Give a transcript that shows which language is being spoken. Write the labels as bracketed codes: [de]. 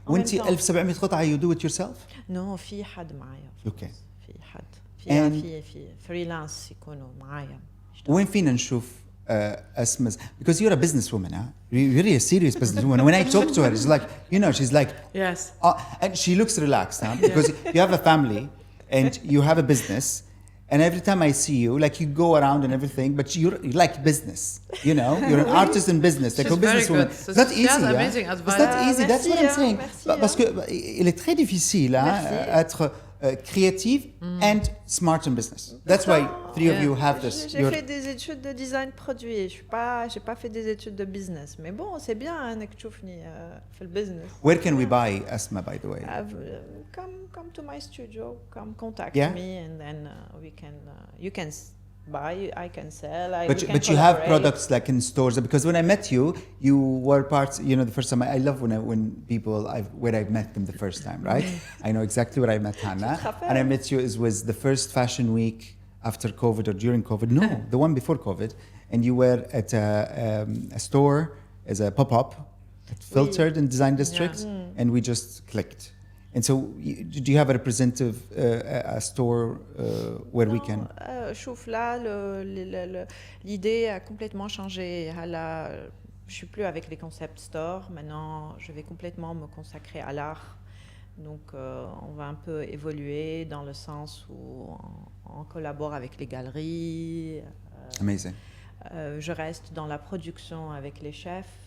[ar] وانت 1700 قطعة [en] you do it yourself? [fr] Non, [ar] في حد معايا. [en] Okay. [ar] في حد. في فريلانس يكونوا معايا. وين فينا نشوف [en] Asma's, because you're a businesswoman, huh? You're really a serious businesswoman. When I talk to her, it's like, you know, she's like, yes, and she looks relaxed, huh? Because you have a family and you have a business, and every time I see you, like you go around and everything, but you like business, you know, you're an artist in business, like a businesswoman. So it's not easy, amazing advice. It's not easy. That's what I'm saying. [fr] Parce que il est très difficile, hein, être [en] creative and smart in business. That's why three of you have this. [fr] J'ai fait des études de design produit. J'ai pas fait des études de business. Mais bon, c'est bien [ar] انك تشوفني في البusiness. [en] Where can we buy Asma, by the way? Come to my studio. Come contact me, and then you can buy. I can sell. But you have products like in stores, because when I met you, you were part. You know, the first time I love when people where I met them the first time, right? I know exactly where I met Hana, and I met you. It was the first fashion week after COVID or during COVID. No, the one before COVID. And you were at a store as a pop-up, filtered in Design District, and we just clicked. And so, do you have a representative a store where we can? [fr] شوف là, l'idée a complètement changé. Je suis plus avec les concept stores. Maintenant, je vais complètement me consacrer à l'art. Donc, on va un peu évoluer dans le sens où on collabore avec les galeries. [en] Amazing. [fr] Je reste dans la production avec les chefs.